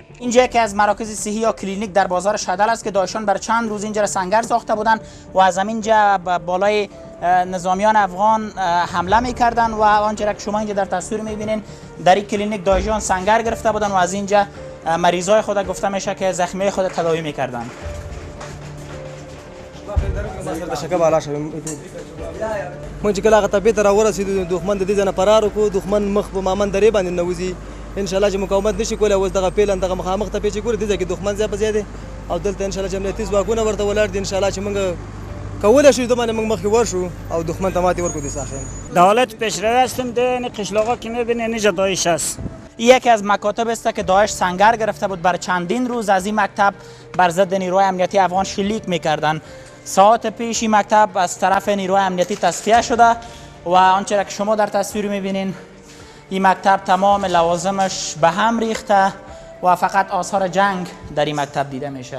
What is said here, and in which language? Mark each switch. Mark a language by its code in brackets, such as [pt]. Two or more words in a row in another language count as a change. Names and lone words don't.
[fa] اینجا که از مراکز صحی یا کلینیک در بازار شدل است که داعشان بر چند روز اینجا سنگر ساخته بودند و از اینجا بالای نظامیان افغان حمله میکردن و آنچه که شما اینجا در تصویر میبینین در این کلینیک داعشان سنگر گرفته بودن و از اینجا مریضای خود گفته میشه که زخمی خود تداوی میکردن. [ps] من چې کله هغه تپې ته راورسېدو دښمن د دې ځایه فرار وکړو، دښمن مخ په مامن درې باندې ننوځي، انشاءالله چې مقاومت نشي کولی. اوس دغه پیلن دغه مخامخ تپې چې ګورې دې ځای کې دښمن ځای په ځای دی او دلته انشاءالله چې امنیتي ځواکونه ورته ولاړ دي، انشاءالله چې موږ کولی شو د باندې موږ مخکې ورشو او دښمن ته ماتې ورکړو. د ساخن [fa] در حالت پیشروی هستیم. ده قشلاقا که میبینین اینجا داعش هست. یکی از مکاتب است که داعش سنگر گرفته بود. بر چندین روز از این مکتب بر ضد نیروهای امنیتی افغان شلیک میکردن. ساعت پیش این مکتب از طرف نیروهای امنیتی تصفیه شده و آنچه که شما در تصویر میبینین این مکتب تمام لوازمش به هم ریخته و فقط آثار جنگ در این مکتب دیده میشه.